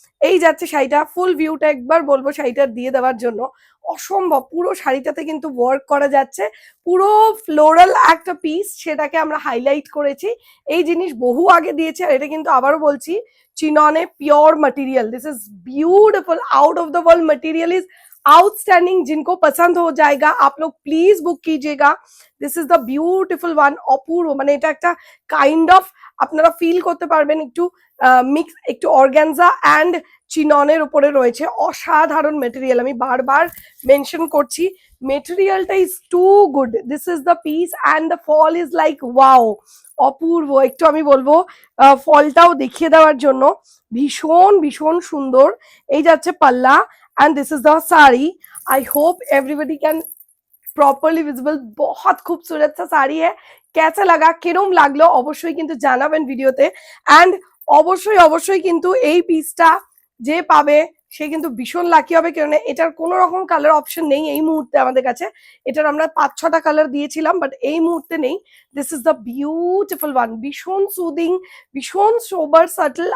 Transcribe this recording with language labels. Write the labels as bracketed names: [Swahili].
[Bangla] এই যাচ্ছে শাড়িটা, ফুল ভিউটা একবার বলবো শাড়িটা দিয়ে দেওয়ার জন্য। অসম্ভব, পুরো শাড়িটাতে কিন্তু ওয়ার্ক করা যাচ্ছে, পুরো ফ্লোরাল একটা পিস, সেটাকে আমরা হাইলাইট করেছি। এই জিনিস বহু আগে দিয়েছে, আর এটা কিন্তু আবারও বলছি chinon pure material. [English] This is beautiful, out of the world material, is outstanding. [Hindi] जिनको पसंद हो जाएगा आप लोग प्लीज बुक कीजिएगा। [English] this is the beautiful one, [Hindi] অপূর্ব। [Bangla] মানে এটা একটা কাইন্ড অফ আপনারা ফিল করতে পারবেন একটু মিক্স, একটু অর্গানজা অ্যান্ড চিননের উপরে রয়েছে। অসাধারণ মেটেরিয়াল, আমি বারবার মেনশন করছি, মেটেরিয়ালটা is two good. [English] This is the piece and the fall is like wow, অপূর্ব। [Bangla] একটু আমি বলবো ফলটাও দেখিয়ে দেওয়ার জন্য, ভীষণ ভীষণ সুন্দর। এই যাচ্ছে পাল্লা, [English] And this is the sari. I hope everybody can properly visible. [Hindi] बहुत खूबसूरत सा साड़ी है। कैसा लगा, [Bangla] किरम लागलो অবশ্যই কিন্তু জানাবেন ভিডিওতে। এন্ড অবশ্যই অবশ্যই কিন্তু এই পিসটা যে পাবে সে কিন্তু ভীষণ লাকি হবে, কারণ এটার কোনো রকম কালার অপশন নেই এই মুহূর্তে আমাদের কাছে। এটার আমরা 5-6টা কালার দিয়েছিলাম, বাট এই মুহূর্তে নেই। [English] this is the beautiful one, [Bangla] ভীষণ সুদিং, ভীষণ সোবার সাটল।